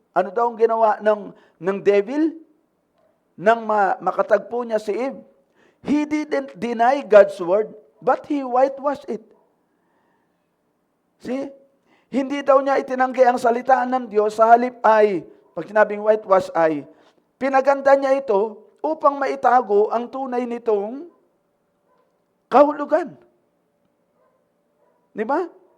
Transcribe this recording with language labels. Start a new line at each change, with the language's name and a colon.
Filipino: Ano daw ang ginawa ng devil? Nang makatagpo niya si Eve.
English: He didn't deny God's word, but he whitewashed it. See?
Filipino: Hindi daw niya itinanggi ang salitaan ng Diyos, sa halip ay, pag sinabing whitewash ay, pinaganda niya ito upang maitago ang tunay nitong kahulugan. Di ba?